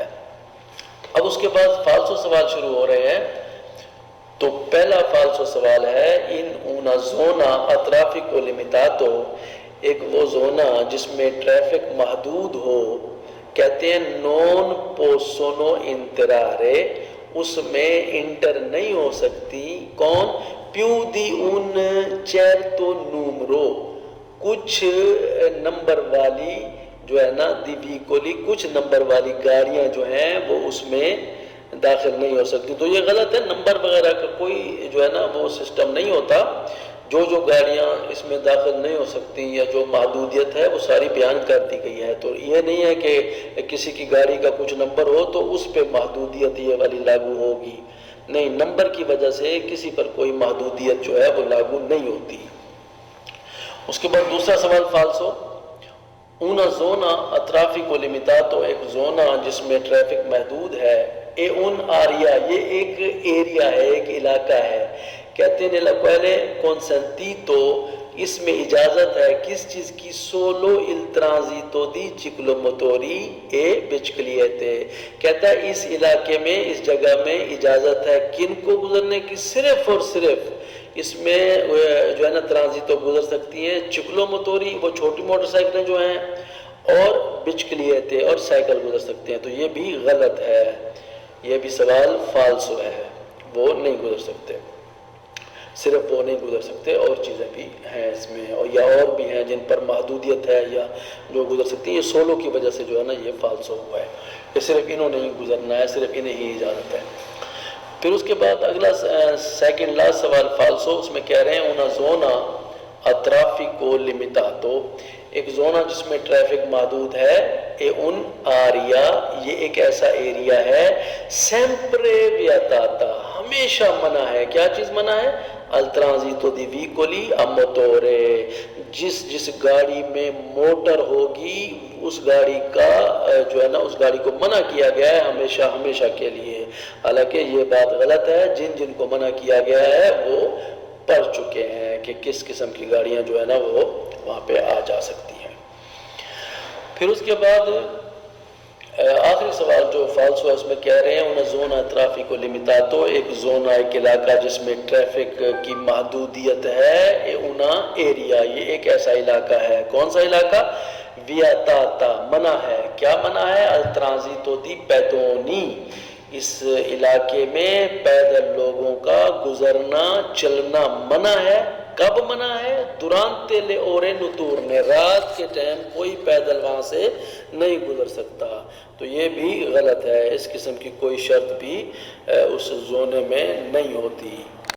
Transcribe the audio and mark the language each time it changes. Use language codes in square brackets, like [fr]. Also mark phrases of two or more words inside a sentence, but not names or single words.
[ur] اب اس کے بعد فالسو سوال شروع ہو رہے ہیں۔ تو پہلا فالسو سوال ہے [it] in una zona a traffico limitato, [ur] ایک وہ زونہ جس میں ٹریفک محدود ہو، کہتے ہیں [it] non possono entrare، [ur] اس میں انٹر نہیں ہو سکتی، کون، [it] più di un certo numero، [ur] کچھ نمبر والی جو ہے نا، [it] di veicoli, [ur] کچھ نمبر والی گاڑیاں جو ہیں وہ اس میں داخل نہیں ہو سکتی۔ تو یہ غلط ہے، نمبر وغیرہ کا کوئی جو ہے نا وہ سسٹم نہیں ہوتا، جو گاڑیاں اس میں داخل نہیں ہو سکتی یا جو محدودیت ہے وہ ساری بیان کر دی گئی ہے. تو یہ نہیں ہے کہ کسی کی گاڑی کا کچھ نمبر ہو تو اس پہ محدودیت یہ والی لاگو ہوگی. نہیں، نمبر کی وجہ سے کسی پر کوئی محدودیت جو ہے وہ لاگو نہیں ہوتی. اس کے بعد دوسرا سوال فالسو. [it] una zona a traffico limitato [ur] ایک زونہ جس میں ٹریفک محدود ہے. [it] è un area [ur] یہ ایک ایریا ہے، ایک علاقہ ہے. کہتے ہیں [it] nella quale consentito [ur] اس میں اجازت ہے کس چیز کی؟ [it] solo il transito di ciclomotori e biciclette. [ur] کہتا ہے اس علاقے میں، اس جگہ میں اجازت ہے کن کو گزرنے کی؟ صرف اور صرف اس میں جو ہے نا ٹرانزیتو گزر سکتی ہیں چکلو موتوری، وہ چھوٹی موٹر سائیکلیں جو ہیں، اور بچکلیتے اور سائیکل گزر سکتے ہیں. تو یہ بھی غلط ہے، یہ بھی سوال فالسو ہے. وہ نہیں گزر سکتے، صرف وہ نہیں گزر سکتے، اور چیزیں بھی ہیں اس میں، اور یا اور بھی ہیں جن پر محدودیت ہے یا جو گزر سکتی ہیں. یہ سولو کی وجہ سے جو ہے نا یہ فالسو ہوا ہے، یہ صرف انہوں نے ہی گزرنا ہے، صرف انہیں ہی اجازت ہے. پھر اس کے بعد اگلا سیکنڈ لاسٹ سوال فالسو. اس میں کہہ رہے ہیں [it] una zona a traffico limitato [ur] ایک زونہ جس میں ٹریفک محدود ہے. [it] è un area [ur] یہ ایک ایسا ایریا ہے. [it] sempre vietata [ur] ہمیشہ منع ہے. کیا چیز منع ہے؟ [it] al transito di veicoli a motore [ur] جس گاڑی میں موٹر ہوگی اس گاڑی کا جو ہے نا اس گاڑی کو منع کیا گیا ہے ہمیشہ کے لیے. حالانکہ یہ بات غلط ہے. جن کو منع کیا گیا ہے وہ پڑھ چکے ہیں کہ کس قسم کی گاڑیاں جو ہے نا وہ وہاں پہ آ جا سکتی ہیں. پھر اس کے بعد آخری سوال جو فالسو ہے اس میں کہہ رہے ہیں [it] una zona traffico limitato [ur] ایک زونہ، ایک علاقہ جس میں ٹریفک کی محدودیت ہے. [it] una area [ur] یہ ایک ایسا علاقہ ہے. کون سا علاقہ؟ vietata منع ہے. کیا منع ہے؟ [it] al transito di pedoni [ur] اس علاقے میں پیدل لوگوں کا گزرنا چلنا منع ہے. کب منع ہے؟ [it] durante le ore notturne [ur] رات کے ٹائم کوئی پیدل وہاں سے نہیں گزر سکتا. تو یہ بھی غلط ہے. اس قسم کی کوئی شرط بھی اس زونے میں نہیں ہوتی.